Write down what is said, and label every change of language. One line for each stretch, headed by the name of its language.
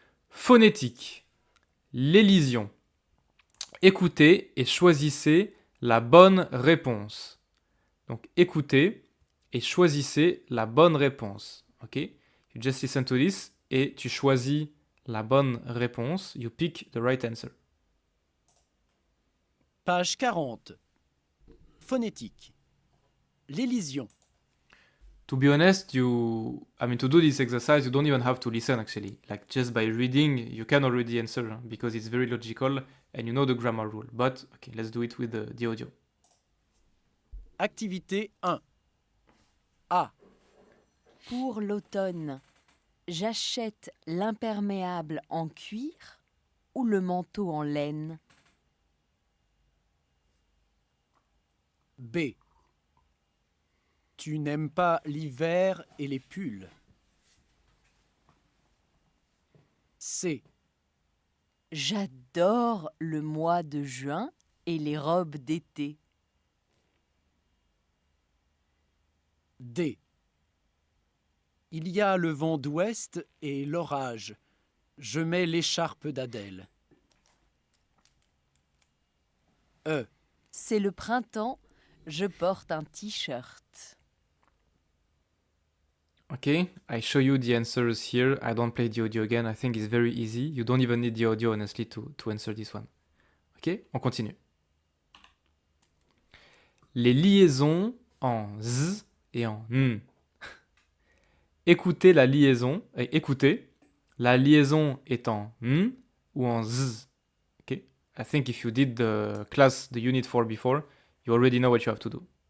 French: Phonétique. L'élision. Écoutez et choisissez la bonne réponse. Donc écoutez et choisissez la bonne réponse. Ok?
English: You just listen to this
French: et tu choisis la bonne réponse.
English: You pick the right answer.
French: Page 40. Phonétique. L'élision.
English: To be honest, to do this exercise, you don't even have to listen actually. Like just by reading, you can already answer because it's very logical and you know the grammar rule. But okay, let's do it with the audio.
French: Activité 1. A. Pour l'automne, j'achète l'imperméable en cuir ou le manteau en laine? B. Tu n'aimes pas l'hiver et les pulls. C. J'adore le mois de juin et les robes d'été. D. Il y a le vent d'ouest et l'orage. Je mets l'écharpe d'Adèle. E. C'est le printemps, je porte un t-shirt.
English: Okay, I show you the answers here. I don't play the audio again. I think it's very easy. You don't even need the audio, honestly, to answer this one.
French: Ok, on continue. Les liaisons en z et en n. Écoutez la liaison. Écoutez. La liaison est en n ou en z.
English: Ok, I think if you did the class, the unit 4 before, you already know what you have to do.